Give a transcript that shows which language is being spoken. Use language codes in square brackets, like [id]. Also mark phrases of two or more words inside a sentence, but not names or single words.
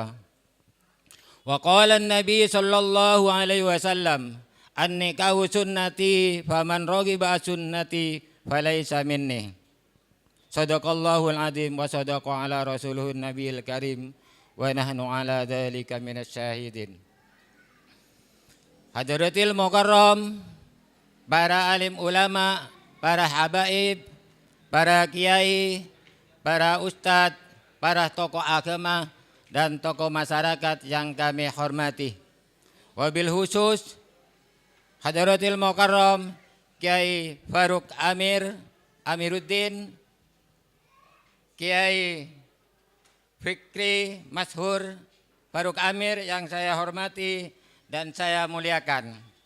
[ar] وقال النبي صلى الله عليه وسلم النكاح سنتي فمن رغب سنتي فليس مني. صدق الله العظيم وصدق على رسوله النبي الكريم ونحن على ذلك من الشاهدين. حضرة المكرم, [id] para alim ulama, para habaib, para kiai, para ustadz, para tokoh agama dan tokoh masyarakat yang kami hormati. [ar] وبالخصوص حضرة المكرم [id] Kiai Faruk Amiruddin, Kiai Fikri Mashhur Faruk Amir yang saya hormati dan saya muliakan.